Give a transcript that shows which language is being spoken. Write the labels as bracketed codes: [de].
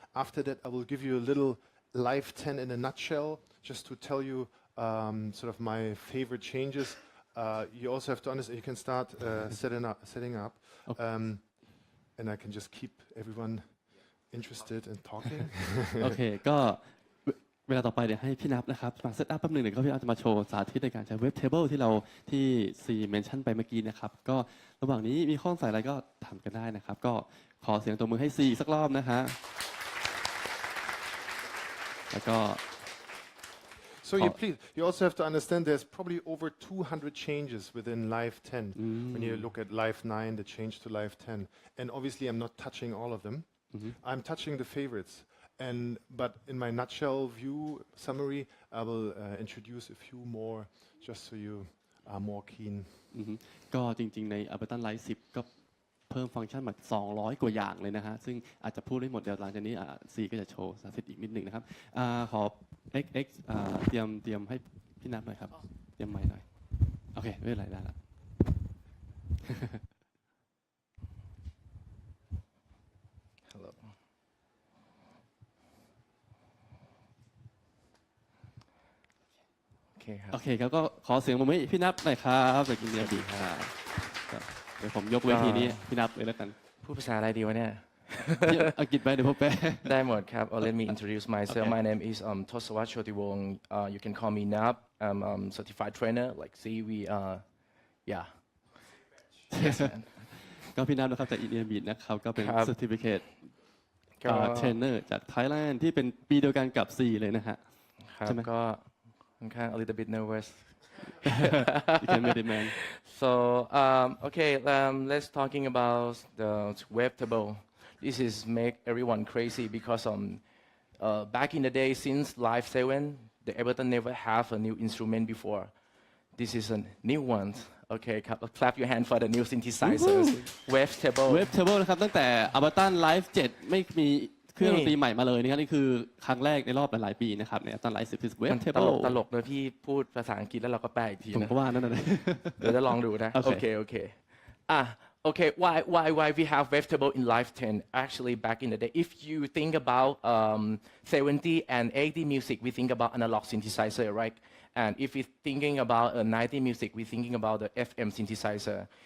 [en] After that, I will give you a little Live 10 in a nutshell, just to tell you sort of my favorite changes. You also have to understand, you can start setting up. And I can just keep everyone interested in talking. [th] โอเคก็เวลาต่อไปเดี๋ยวให้พี่นับนะครับมาเซตอัพแป๊บหนึ่งเดี๋ยวก็พี่นับจะมาโชว์สาธิตในการใช้ Wavetable ที่ซีเมนชั่นไปเมื่อกี้นะครับก็ระหว่างนี้มีข้อสงสัยอะไรก็ถามกันได้นะครับก็ขอเสียงตัวมือให้ซีสักรอบนะฮะแล้วก็ [en] So you also have to understand there's probably over 200 changes within Live 10. When you look at Live 9, the change to Live 10. And obviously I'm not touching all of them. I'm touching the favorites. But in my nutshell view summary, I will introduce a few more just so you are more keen. [th] ก็จริงๆใน Ableton Live 10 ก็เพิ่มฟังก์ชันมา200 กว่าอย่างเลยนะฮะซึ่งอาจจะพูดได้หมดเดี๋ยวหลังจากนี้ซีก็จะโชว์สาธิตอีกนิดหนึ่งนะครับขอ XX เตรียมให้พี่นัทหน่อยครับเตรียมไมค์หน่อยโอเคไม่เป็นไรได้ละ [en] Hello. [th] Okay ครับ โอเคครับก็ขอเสียงปรบมือให้พี่นัทหน่อยครับจากอินเดียดีครับเดี๋ยวผมยกเวทีนี้พี่นัทเลยแล้วกัน พูดภาษาอะไรดีวะเนี่ย อังกฤษไปเดี๋ยวผมแปล ได้หมดครับ [en] Let me introduce myself. Okay. My name is Thosawat Chotiwong. You can call me Nap. I'm certified trainer. Like see we yeah. Yes man. [th] ก็พี่นัทนะครับจากอินเดียบีนะครับก็เป็น ครับ [en] certificate [th] ก็ trainer จากไทยแลนด์ที่เป็นปีเดียวกันกับซีเลยนะฮะ ครับ ใช่ไหม ก็ค่อนข้าง [en] a little bit nervous. You can make it man So okay, let's talking about the Wavetable. This is make everyone crazy because back in the day since Live 7, the Ableton never have a new instrument before. This is a new one. Okay, clap your hand for the new synthesizers. Wavetable. [th] Wavetable นะครับตั้งแต่ Ableton Live 7 ไม่มีเครื่องดนตรีใหม่มาเลยนะครับนี่คือครั้งแรกในรอบหลายๆปีนะครับใน Ableton Live 10 คือ มันต [en] Wavetable [th] ลกเลยพี่พูดภาษาอังกฤษแล้วเราก็แปลอีกที ผม นะ ก็ว่านั่นน่ะ เดี๋ยวจะลองดูนะ [en] Okay. Okay. Okay. Why we have Wavetable in Live 10? Actually, back in the day, if you think about 70 and 80 music, we think about analog synthesizer, right? And if we're thinking about 90 music, we're thinking about the FM synthesizer.